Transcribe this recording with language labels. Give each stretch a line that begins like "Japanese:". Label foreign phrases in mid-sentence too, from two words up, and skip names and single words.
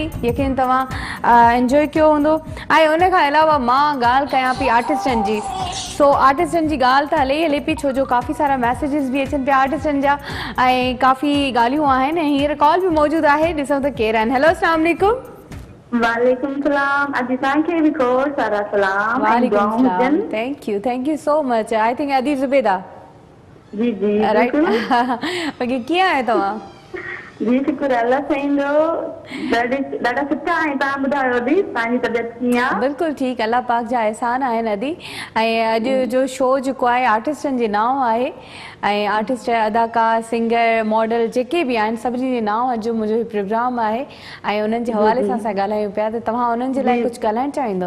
Sindhi: यकीन तव्हां एंजॉय कयो हूंदो ऐं उन खां अलावा मां ॻाल्हि कयां पई आर्टिस्टनि जी सो आर्टिस्टनि जी ॻाल्हि त हले पई छो जो काफ़ी सारा मैसेजिस बि अचनि पिया आर्टिस्टनि जा ऐं काफ़ी ॻाल्हियूं आहिनि ऐं हींअर कॉल बि मौजूदु आहे ॾिसूं त केरु आहिनि हेलो अस्सलाम वालेकुम वालेकुम सलाम अदी तव्हांखे बि खोड़ सारा सलाम वालेकुम सलाम
English: thank you so much I think अदी ज़ुबैदा
Sindhi: जी जी
English: right okay
Sindhi: कीअं आहे तव्हां जी शुक्र अल्लाह साईं जो ॾाढा सुठा आहिनि तव्हां ॿुधायो अदी तव्हांजी तबियत कीअं आहे बिल्कुलु ठीकु अल्लाह पाक जा एहसान आहिनि अदी ऐं अॼु जो शो जेको आहे आर्टिस्टनि जे नाम आहे ऐं आर्टिस्ट अदाकार सिंगर मॉडल जेके बि आहिनि सभिनी जे नाम अॼु मुंहिंजो प्रोग्राम आहे ऐं उन्हनि जे हवाले सां असां ॻाल्हायूं पिया त तव्हां उन्हनि जे लाइ कुझु ॻाल्हाइणु चाहींदव